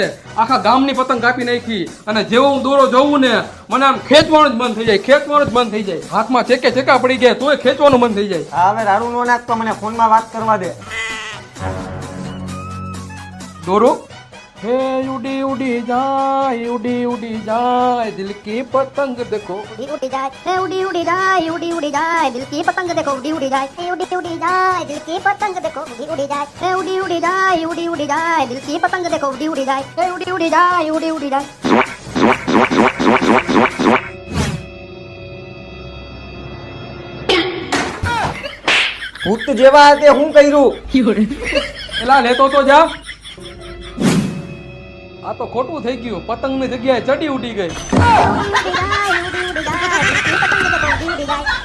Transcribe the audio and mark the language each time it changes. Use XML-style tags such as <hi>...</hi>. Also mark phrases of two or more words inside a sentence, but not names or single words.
<gu>આખા ગામની પતંગ કાપી નાખી અને જેવો હું દોરો જોઉં ને મને આમ ખેંચવાનું જ મન થઈ જાય, ખેંચવાનું જ મન થઈ જાય. હાથમાં ચેકા પડી ગયા તોય ખેંચવાનું મન થઈ જાય. હા હવે રાડું નો નાખતો, મને ફોનમાં વાત કરવા દે.</gu> <hi>दोरो हे उड़ी उड़ी जाय दिल की पतंग देखो. उड़ी जाए है उड़ी उड़ी जाए दिल की पतंग देखो उड़ी जाए है उड़ी जाए दिल की पतंग देखो उड़ी जाए है उड़ी जाए दिल की पतंग देखो उड़ी जाए है उड़ी जाए</hi> <gu>ભૂત જેવા તે હું કર્યું? એલા લેતો તો જા. આ તો ખોટું થઈ ગયું, પતંગની જગ્યાએ ચડી ઉડી ગઈ.</gu> <hi>उड़ी जाए दिल की पतंग देखो उड़ी जाए</hi>